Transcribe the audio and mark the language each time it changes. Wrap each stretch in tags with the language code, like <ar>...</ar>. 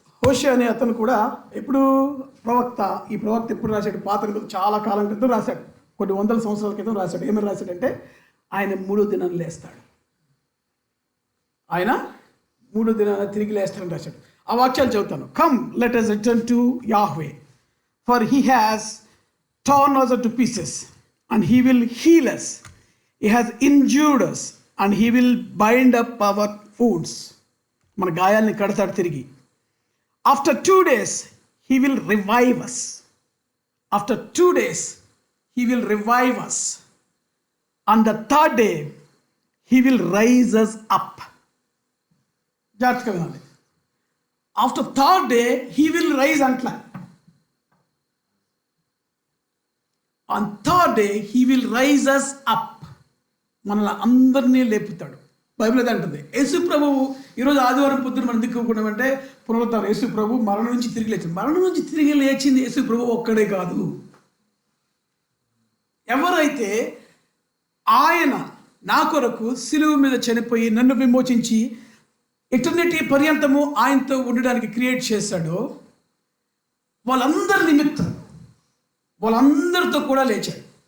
<te>హోషేయ అనే అతను కూడా ఎప్పుడు ప్రవక్త. ఈ ప్రవక్త ఎప్పుడు రాశాడు? పాత చాలా కాలం క్రితం రాశాడు, కొన్ని 100 సంవత్సరాల క్రితం రాశాడు. ఏమని రాశాడంటే, ఆయన 3 దినాలు లేస్తాడు, ఆయన 3 దినాలు తిరిగి లేస్తాడని రాశాడు. ఆ వాక్యాలు చదువుతాను.</te> <en>Come let us return to Yahweh, for he has torn us to pieces and he will heal us. He has injured us and he will bind up our wounds.</en> <te>మన గాయాల్ని కడతాడు తిరిగి.</te> <en>After 2 days he will revive us. After 2 days he will revive us. On the 3rd day he will raise us up.</en> <te>జాగ్రత్తగా వినాలి.</te> <en>After 3rd day he will rise అంట్లా. On 3rd day he will rise us up.</en> <te>మనల్ని అందరినీ లేపుతాడు. Bible అదే అంటుంది. యేసు ప్రభువు ఈరోజు ఆదివారం పొద్దున మనం దిక్కుకుంటామంటే పునరుద్ధానం. యేసు ప్రభు మరణం నుంచి తిరిగి లేచింది. మరణం నుంచి తిరిగి లేచింది యేసు ప్రభు ఒక్కడే కాదు. ఎవరైతే ఆయన నా కొరకు సిలువ మీద చనిపోయి నన్ను విమోచించి ఎటర్నిటీ పర్యంతము ఆయనతో ఉండడానికి క్రియేట్ చేశాడో వాళ్ళందరి నిమిత్తం వాళ్ళందరితో కూడా లేచాడు.</te>